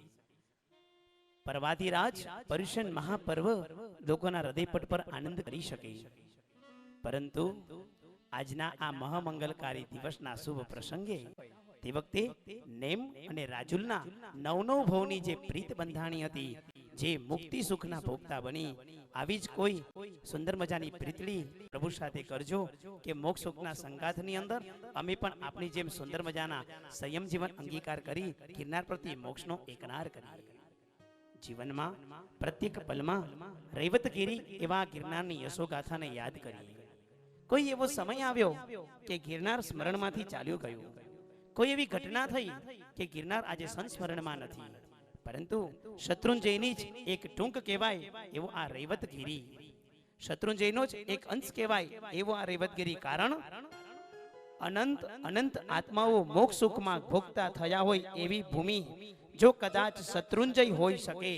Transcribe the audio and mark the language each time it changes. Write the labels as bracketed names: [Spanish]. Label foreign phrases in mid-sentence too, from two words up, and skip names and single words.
[Gujarati] પર્વાધિરાજ પર્યુષણ મહાપર્વ લોકોના હૃદયપટ પર આનંદ કરી શકે। પરંતુ આજના આ મહામંગલકારી દિવસના શુભ પ્રસંગે તે વખતે નેમ અને રાજુલના 9 ભવની જે પ્રીત બંધાણી હતી, જે મુક્તિ સુખના ભોગતા બની, આવી જ કોઈ સુંદર મજાની પ્રીતડી પ્રભુ સાથે કરજો કે મોક્ષ સુખના સંગાથની અંદર અમે પણ આપની જેમ સુંદર મજાના સંયમ જીવન અંગીકાર કરી ગિરનાર પ્રતિ મોક્ષનો એકરાર કરી। જીવનમાં પ્રત્યેક પળમાં રૈવતગિરી એવા ગિરનારની યશોગાથાને યાદ કરી। કોઈ એવો સમય આવ્યો કે ગિરનાર સ્મરણમાંથી ચાલ્યો ગયો, કોઈ એવી ઘટના થઈ કે ગિરનાર આજ સંસ્મરણમાં નથી, પરંતુ શત્રુંજયની જ એક ટૂંક કહેવાય એવો આ રૈવતગિરી, શત્રુંજયનો જ એક અંશ કહેવાય એવો આ રૈવતગિરી, शत्रुंजयनो ज एक अंश कहेवाय एवो आ रैवतगिरी। કારણ અનંત અનંત આત્માઓ મોક્ષ સુખમાં ભોગતા થયા હોય એવી ભૂમિ જો કદાચ શત્રુંજય હોઈ શકે।